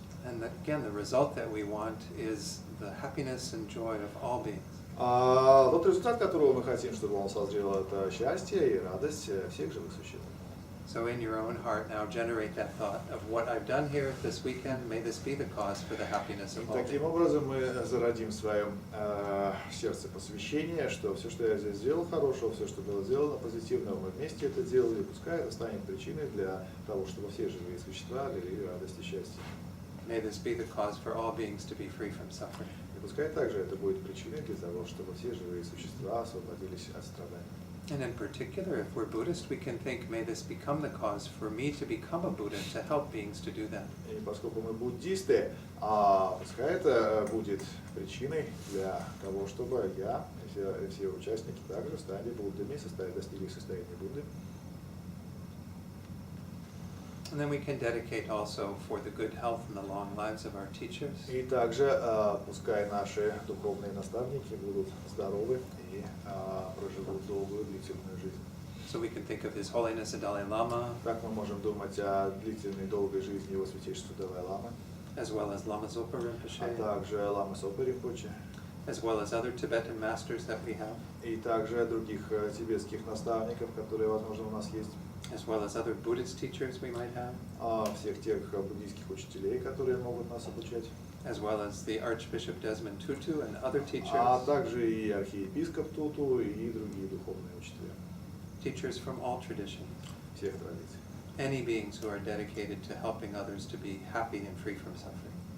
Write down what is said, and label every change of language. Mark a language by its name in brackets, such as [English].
[English] And again, the result that we want is the happiness and joy of all beings. [Russian] Тот результат, которого мы хотим, чтобы он созрел, это счастье и радость всех живых существ. [English] So in your own heart now generate that thought of what I've done here this weekend, may this be the cause for the happiness of all [Russian] Таким [English] beings. [Russian] образом мы зародим в своем сердце посвящение, что все, что я здесь сделал хорошего, все, что было сделано позитивного, мы вместе это делали, пускай это станет причиной для того, чтобы все живые существа обрели радость и счастье. [English] May this be the cause for all beings to be free from suffering. [Russian] И пускай также это будет причиной для того, чтобы все живые существа освободились от страданий. [English] And in particular, if we're Buddhist, we can think, may this become the cause for me to become a Buddha, to help beings to do that. [Russian] И поскольку мы буддисты, пускай это будет причиной для того, чтобы я и все участники также стали Буддами, достигли состояния Будды. [English] And then we can dedicate also for the good health and the long lives of our teachers. [Russian] И также пускай наши духовные наставники будут здоровы и проживут долгую длительную жизнь. [English] So we can think of His Holiness the Dalai-lama, [Russian] Так мы можем думать о длительной долгой жизни Его Святейшества Далай-ламы, [English] as well as Lama Sopы Rinpоче, [Russian] а также ламы Сопы Ринпоче, [English] as well as other Tibetan masters that we have, [Russian] и также других тибетских наставников, которые, возможно, у нас есть. [English] as well as other Buddhist teachers we might have, [Russian] Всех тех буддийских учителей, которые могут нас обучать, [English] as well as the Archbishop Dесмонд Туту and other teachers, [Russian] а также и архиепископ Туту и другие духовные учителя [English] teachers from all traditions, [Russian] всех традиций. [English] any beings who are dedicated to helping others to be happy and free from suffering.